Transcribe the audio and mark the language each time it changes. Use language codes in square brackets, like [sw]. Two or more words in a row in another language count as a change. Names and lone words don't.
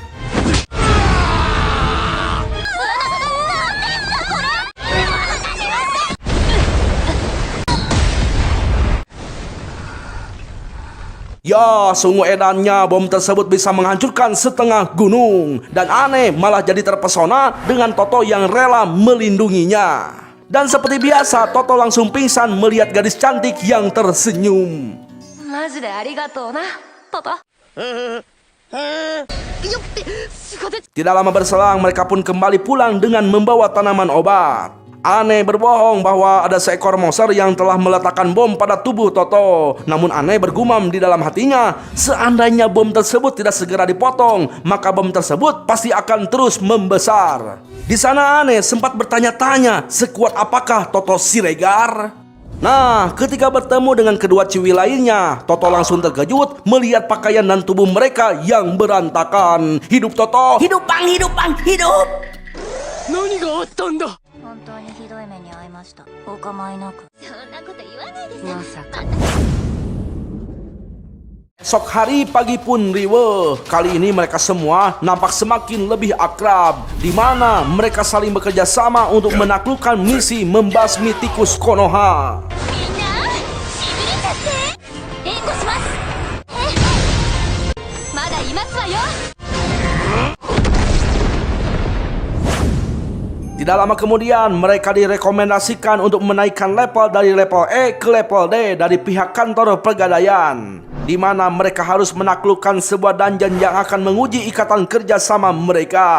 [id] Ya, sungguh edannya bom tersebut bisa menghancurkan setengah gunung. Dan Ane malah jadi terpesona dengan Toto yang rela melindunginya. Dan seperti biasa, Toto langsung pingsan melihat gadis cantik yang tersenyum. [ja] マジでありがとうなトト。 [id] Tidak lama berselang, mereka pun kembali pulang dengan membawa tanaman obat. Ane berbohong bahwa ada seekor monster yang telah meletakkan bom pada tubuh Toto. Namun Ane bergumam di dalam hatinya, seandainya bom tersebut tidak segera dipotong, maka bom tersebut pasti akan terus membesar. Di sana Ane sempat bertanya-tanya, sekuat apakah Toto Siregar? Nah, ketika bertemu dengan kedua ciwi lainnya, Toto langsung terkejut melihat pakaian dan tubuh mereka yang berantakan. Hidup Toto! Hidup bang, hidup bang, hidup. [ja] 何があったんだ。本当にひどい目に遭いました。お構いなく。そんなこと言わないでまさか。 [id] Esok hari pagi pun riweuh. Kali ini mereka semua nampak semakin lebih akrab, di mana mereka saling bekerja sama untuk menaklukkan misi membasmi tikus Konoha. [ja] みんなしびれちゃって援護します。まだいますわよ。 [id] Tidak lama kemudian mereka direkomendasikan untuk menaikkan level dari level E ke level D dari pihak kantor pegadaian, di mana mereka harus menaklukkan sebuah dungeon yang akan menguji ikatan kerjasama mereka.